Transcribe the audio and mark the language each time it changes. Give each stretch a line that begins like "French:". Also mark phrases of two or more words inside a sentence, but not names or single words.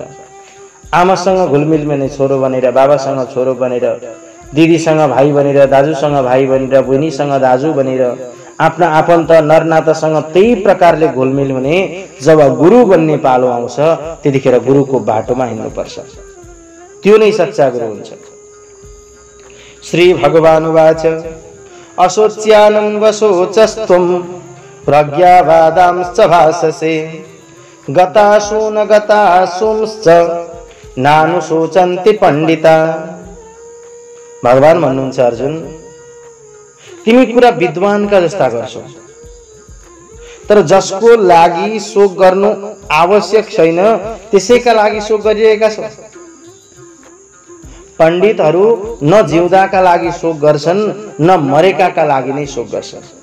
Nepali: आमासँग घुलमिल भने छोरो बनेर, बाबासँग छोरो बनेर, दिदीसँग भाइ बनेर, दाजुसँग भाइ बनेर, बहिनीसँग दाजु बनेर, आफ्ना आफन्त नरनाथसँग त्यही प्रकारले घुलमिल हुने जब गुरु बन्ने पालो आउँछ त्यतिखेर गुरुको बाटोमा हिँड्नुपर्छ। त्यो नै सच्चा गुरु हुन्छ।
Sanskrit: श्री भगवान उवाच अशोच्यानं वशोचस्त्वं प्रज्ञावादांश्च भाषसे गतासु न गतासुंश्च नानुशोचन्ति पंडिता।
Nepali: भगवान भन्नुहुन्छ, अर्जुन तिमी कुरा विद्वानका जस्ता गर्छौ, तर जसको लागि शोक गर्नु आवश्यक छैन त्यसैका लागि शोक गरिरहेका छौ। पण्डितहरू न जिउँदाका लागि शोक गर्छन् न मरेकाका लागि नै शोक गर्छन्।